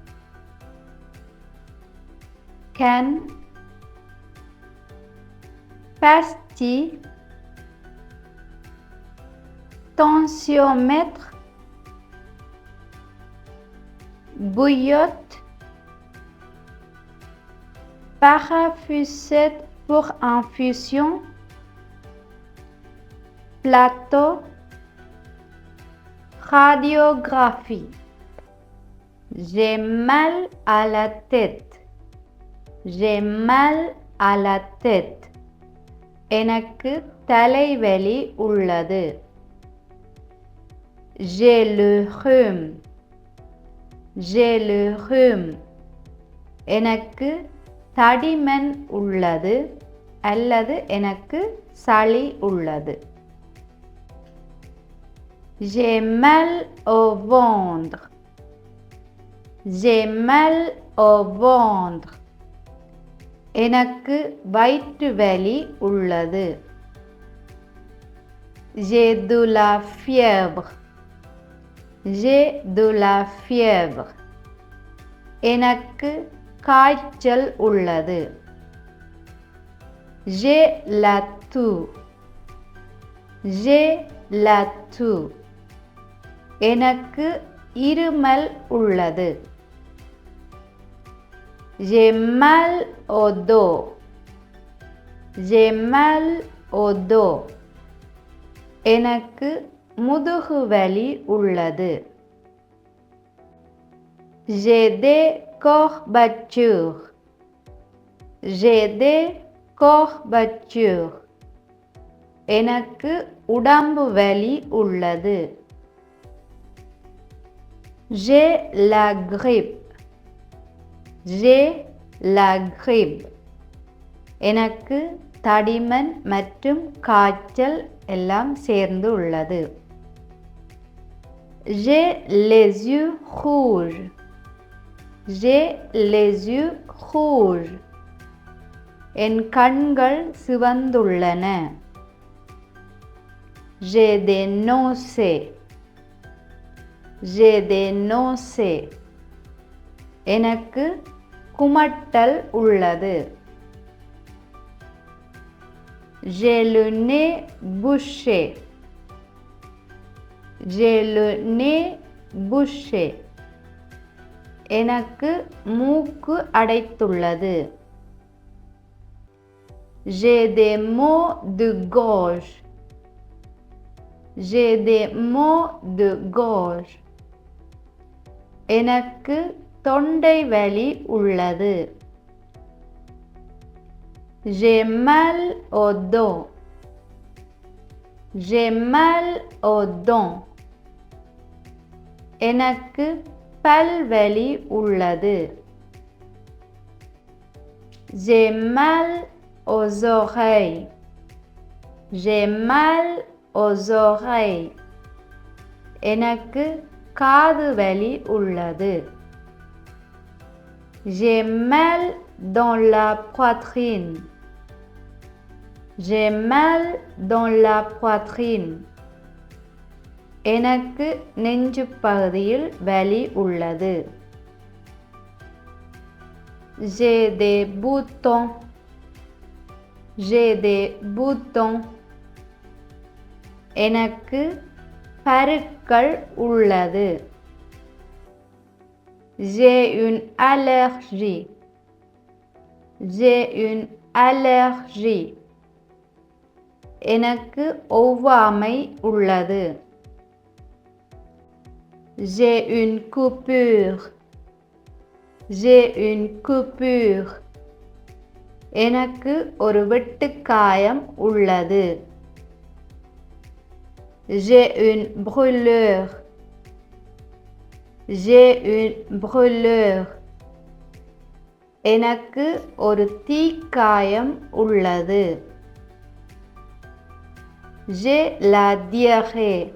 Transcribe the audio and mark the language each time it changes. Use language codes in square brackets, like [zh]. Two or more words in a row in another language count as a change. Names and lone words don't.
[fr] canne, pastille, tensiomètre, bouillotte, parafusette pour infusion, plateau, radiographie. J'ai mal à la tête. J'ai mal à la tête. [ta] எனக்கு தலைவலி உள்ளது. [fr] J'ai le rhume. J'ai le rhume. [ta] எனக்கு தடிமன் உள்ளது அல்லது எனக்கு சளி உள்ளது. [fr] J'ai mal au ventre. J'ai mal au ventre. [ta] எனக்கு வயிற்று வலி உள்ளது. [fr] J'ai de la fièvre. J'ai de la fièvre. [ta] எனக்கு காய்ச்சல் உள்ளது. [fr] J'ai la toux. J'ai la toux. [ta] எனக்கு இருமல் உள்ளது. [fr] J'ai mal au dos. J'ai mal au dos. [ta] எனக்கு முதுகு வலி உள்ளது. [fr] J'ai des courbatures. J'ai des courbatures. [ta] எனக்கு உடம்பு வலி உள்ளது. [fr] J'ai la grippe. J'ai la grippe. [ta] எனக்கு தடிமன் மற்றும் காய்ச்சல் எல்லாம் சேர்ந்து உள்ளது. [fr] J'ai les yeux rouges. J'ai les yeux rouges. [ta] என் கண்கள் சிவந்துள்ளன. [fr] J'ai des nausées. J'ai des nausées. [ta] எனக்கு குமட்டல் உள்ளது. [fr] J'ai le nez bouché. J'ai le nez bouché. [ta] எனக்கு மூக்கு அடைத்துள்ளது. [fr] J'ai des maux de gorge. J'ai des maux de gorge. [ta] எனக்கு தொண்டை வலி உள்ளது. [fr] J'ai mal au dos. J'ai mal au dos. [ta] எனக்கு பல்வலி உள்ளது. [fr] J'ai mal aux oreilles. J'ai mal aux oreilles. [ta] எனக்கு காது வலி உள்ளது. [fr] J'ai mal dans la poitrine. J'ai mal dans la poitrine. [ta] எனக்கு நெஞ்சு பகுதியில் வலி உள்ளது. [fr] J'ai des boutons. J'ai des boutons. [ta] எனக்கு பருக்கள் உள்ளது. [fr] J'ai une allergie. J'ai une allergie. [ta] எனக்கு ஒவ்வாமை உள்ளது. [fr] J'ai une coupure. J'ai une coupure. [ta] எனக்கு ஒரு வெட்டுக்காயம் உள்ளது. [fr] J'ai une brûlure. J'ai une brûlure. [ta] எனக்கு ஒரு தீக்காயம் உள்ளது. [fr] J'ai la diarrhée.